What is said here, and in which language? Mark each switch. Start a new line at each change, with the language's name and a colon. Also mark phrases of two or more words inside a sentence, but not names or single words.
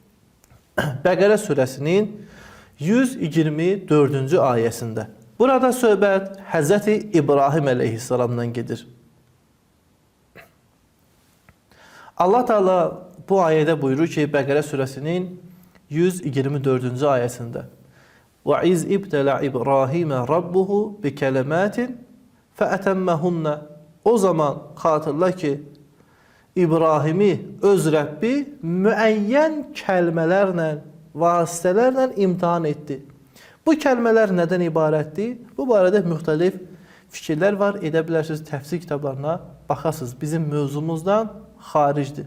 Azerbaijani: Bəqərə surəsinin 124-cü ayəsində. Burada söhbət Həzrəti İbrahim əleyhissalamdan gedir. Allah Teala bu ayədə buyurur ki, Bəqərə surəsinin 124-cü ayəsində
Arabic: وَإِذْ إِبْتَلَعْ إِبْرَاهِيمَ رَبُّهُ بِكَلَمَاتٍ فَأَتَمَّهُنَّ
Azerbaijani: O zaman xatırla ki, İbrahimi öz Rəbbi müəyyən kəlmələrlə, vasitələrlə imtihan etdi. Bu kəlmələr nədən ibarətdir? Bu barədə müxtəlif fikirlər var. Edə bilərsiniz, təfsir kitablarına baxasınız. Bizim mövzumuzdan xaricdir.